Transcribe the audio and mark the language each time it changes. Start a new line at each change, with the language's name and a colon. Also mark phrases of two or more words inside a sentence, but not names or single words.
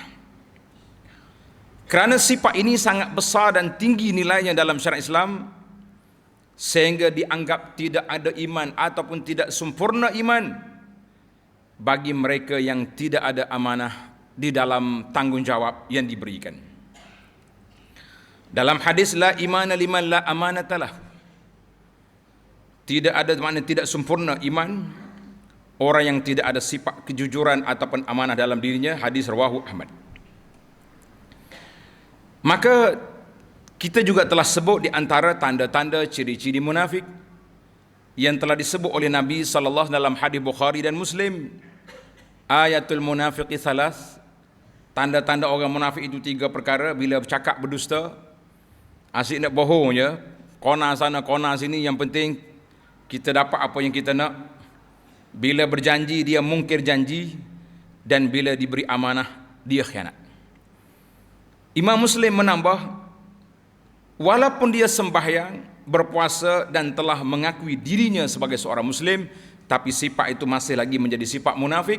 Malay: Kerana sifat ini sangat besar dan tinggi nilainya dalam syariat Islam, sehingga dianggap tidak ada iman ataupun tidak sempurna iman bagi mereka yang tidak ada amanah di dalam tanggungjawab yang diberikan. Dalam hadis,
Arabic: لا إيمان لمن لا أمانة له,
Malay: tidak ada makna tidak sempurna iman orang yang tidak ada sifat kejujuran ataupun amanah dalam dirinya. Hadis rawahu Ahmad. Maka kita juga telah sebut di antara tanda-tanda ciri-ciri munafik, yang telah disebut oleh Nabi sallallahu dalam hadis Bukhari dan Muslim.
Arabic: آية المنافق ثلاث,
Malay: tanda-tanda orang munafik itu 3 perkara. Bila bercakap berdusta, asyik nak bohong je, kona sana kona sini, yang penting kita dapat apa yang kita nak. Bila berjanji dia mungkir janji, dan bila diberi amanah dia khianat. Imam Muslim menambah, walaupun dia sembahyang, berpuasa dan telah mengakui dirinya sebagai seorang Muslim, tapi sifat itu masih lagi menjadi sifat munafik.